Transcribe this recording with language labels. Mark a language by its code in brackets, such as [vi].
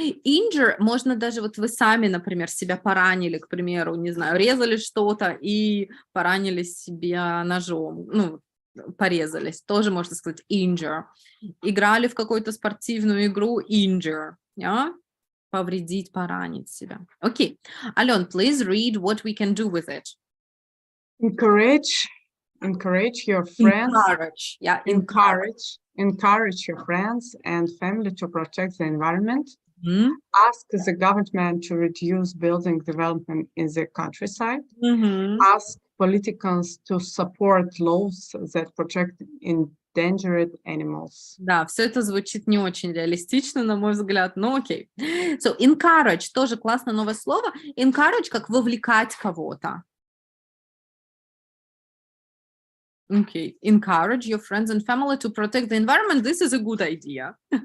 [ru] Injure можно даже, вот вы сами, например, себя поранили, к примеру, не знаю, резали что-то и поранили себя ножом, ну, порезались, тоже можно сказать injure. Играли в какую-то спортивную игру, injure, yeah? Повредить, поранить себя. [en] Okay. Ален, please read what we can do with it. Encourage your friends. Encourage, yeah. Encourage your friends and family to protect the environment. Ask the government to reduce building development in the countryside. Ask politicians to support laws that protect endangered animals. [ru] Да, все это звучит не очень реалистично, на мой взгляд, но окей. So, encourage тоже классное новое слово. Encourage как вовлекать кого-то. [en] Okay, encourage your friends and family to protect the environment. This is a good idea.